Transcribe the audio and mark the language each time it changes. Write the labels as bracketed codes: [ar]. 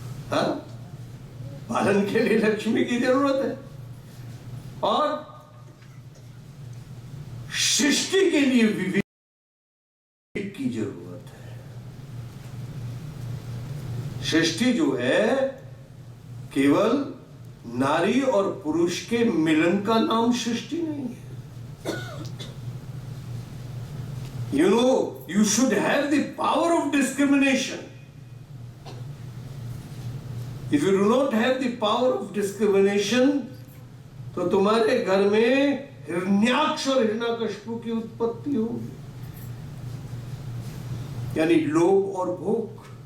[hi] हाँ, पालन के लिए लक्ष्मी की जरूरत है और सृष्टि के लिए विवेक की जरूरत है। सृष्टि जो है केवल नारी और पुरुष के मिलन का नाम सृष्टि नहीं है। [en] You know, you should have the power of discrimination. If you do not have the power of discrimination, [hi] तो तुम्हारे घर में हिरण्याक्ष और हिरण्यकशिपु की उत्पत्ति होगी, यानी लोभ और भोग।